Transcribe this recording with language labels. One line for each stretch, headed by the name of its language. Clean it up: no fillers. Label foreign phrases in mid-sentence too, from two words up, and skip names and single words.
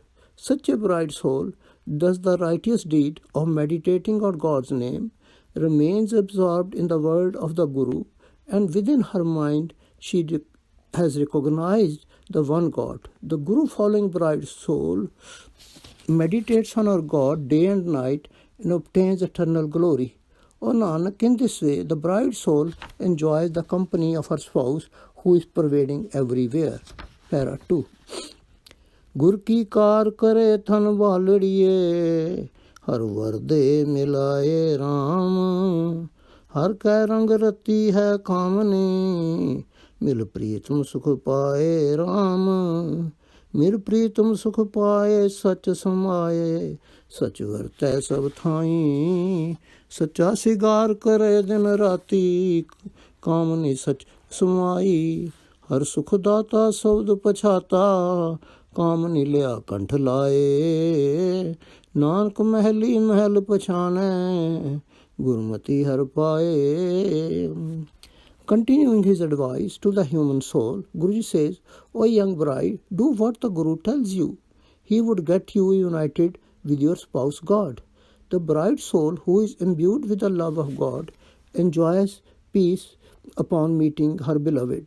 English: Such a bride soul does the righteous deed of meditating on God's name, remains absorbed in the word of the Guru, and within her mind she has recognized the one God. The Guru-following bride soul meditates on her God day and night and obtains eternal glory. O Nanak, in this way, the bride soul enjoys the company of her spouse who is pervading everywhere." Para 2.
Punjabi: ਗੁਰ ਕੀ ਕਾਰ ਕਰੇ ਥਨ ਬਾਲੜਿਏ ਹਰ ਵਰਦੇ ਮਿਲਾਏ ਰਾਮ। ਹਰ ਕੈ ਰੰਗ ਰਤੀ ਹੈ ਕਾਮਨੀ ਮਿਲ ਪ੍ਰੀਤਮ ਸੁਖ ਪਾਏ ਰਾਮ। ਮਿਲ ਪ੍ਰੀਤਮ ਸੁਖ ਪਾਏ ਸਚ ਸਮਾਏ ਸਚ ਵਰਤੈ ਸਬ ਥਾਈ ਸੱਚਾ ਸਿਗਾਰ ਕਰੇ ਦਿਨ ਰਾਤੀ ਕਾਮਨੀ ਸਚ ਸਮਾਈ ਹਰ ਸੁਖ ਦਾਤਾ ਸ਼ਬਦ ਪਛਾਤਾ ਕਾਮਨੀ ਲਿਆ ਕੰਠ ਲਾਏ ਨਾਨਕ ਮਹਲੀ ਮਹਲ ਪਛਾਣੇ ਗੁਰਮਤਿ ਹਰ ਪਾਏ.
English: Continuing his advice to the human soul, Guruji says, O young bride, do what the Guru tells you. He would get you united with your spouse God. The bride soul who is imbued with the love of God enjoys peace upon meeting her beloved.